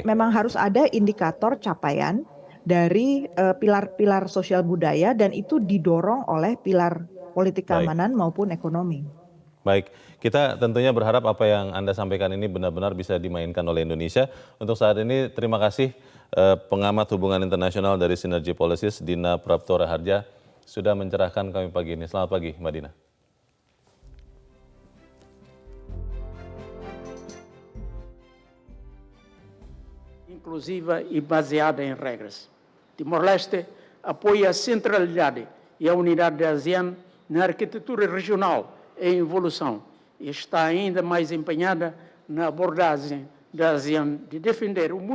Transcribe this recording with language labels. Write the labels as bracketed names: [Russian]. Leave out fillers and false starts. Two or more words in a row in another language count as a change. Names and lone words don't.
[Indonesian] memang harus ada indikator capaian dari pilar-pilar sosial budaya dan itu didorong oleh pilar politik baik. keamanan maupun ekonomi. Baik, kita tentunya berharap apa yang Anda sampaikan ini benar-benar bisa dimainkan oleh Indonesia. Untuk saat ini, terima kasih pengamat hubungan internasional dari Synergy Policies, Dina Prapto Raharja, sudah mencerahkan kami pagi ini. Selamat pagi, Mbak Dina. [Portuguese] Inclusiva e baseada em regras. Timor-Leste apoia a centralidade e a unidade da ASEAN na arquitetura regional em evolução e está ainda mais empenhada na abordagem da ASEAN de defender o